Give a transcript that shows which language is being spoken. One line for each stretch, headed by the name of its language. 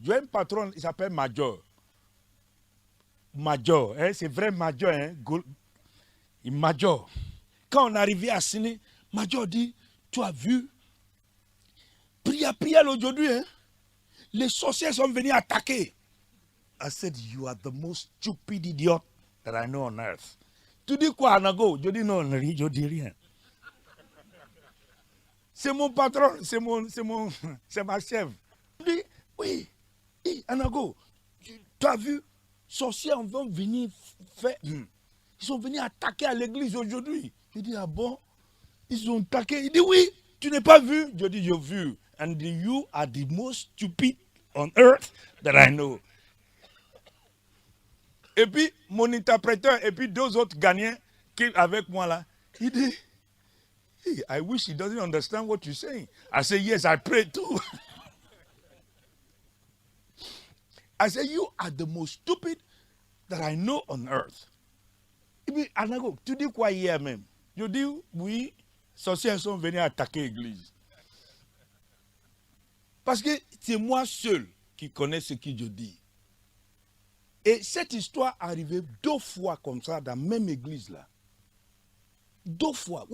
French: J'ai un patron, il s'appelle Major. Major, hein, c'est vrai Major. Hein, Major. Quand on arrivait à Sini, Major dit, tu as vu? Prière aujourd'hui, hein? Les sorciers sont venus attaquer.
English: I said, you are the most stupid idiot that I know on earth.
French: Tu dis quoi, Anago? Je dis non, je dis rien. C'est mon patron, c'est ma chef. Je dis, oui, Anago, tu as vu, sorciers vont venir faire. Ils sont venus attaquer à l'église aujourd'hui. Je dis, ah bon? Ils ont attaqué. Il dit, oui, tu n'as pas vu? Je dis, j'ai vu.
English: And you are the most stupid on earth that I know.
French: Et puis, mon interpréteur, et puis deux autres gagnants qui avec moi là, il dit, hey, I wish he doesn't understand what you're saying.
English: I say, yes, I pray too. I say, you are the most stupid that I know on earth.
French: Et puis, Anago, tu dis quoi hier même? Je dis, oui, sorciers sont venus attaquer l'église. Parce que c'est moi seul qui connais ce que je dis. Et cette histoire arrivait 2 fois comme ça dans la même église là. 2 fois.